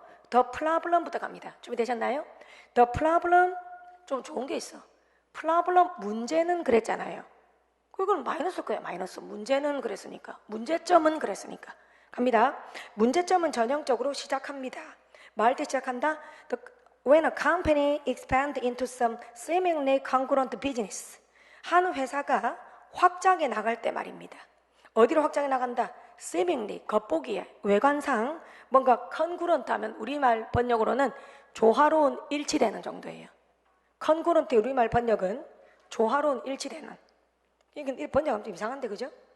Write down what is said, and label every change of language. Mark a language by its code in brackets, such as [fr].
[en] The problem부터 [ko] 갑니다. 준비되셨나요? The problem, 좀 좋은 게 있어. problem, 문제는 그랬잖아요. 그건 마이너스일 거예요, 마이너스. 문제는 그랬으니까. 문제점은 그랬으니까. 갑니다. 문제점은 전형적으로 시작합니다. 말 때 시작한다. [en] When a company expands into some seemingly congruent business. [ko] 한 회사가 확장해 나갈 때 말입니다. 어디로 확장해 나간다? seemingly, 겉보기에, 외관상 뭔가 congruent 하면 우리말 번역으로는 조화로운 일치되는 정도예요. congruent 우리말 번역은 조화로운 일치되는. 이건 번역하면 좀 이상한데, 그죠?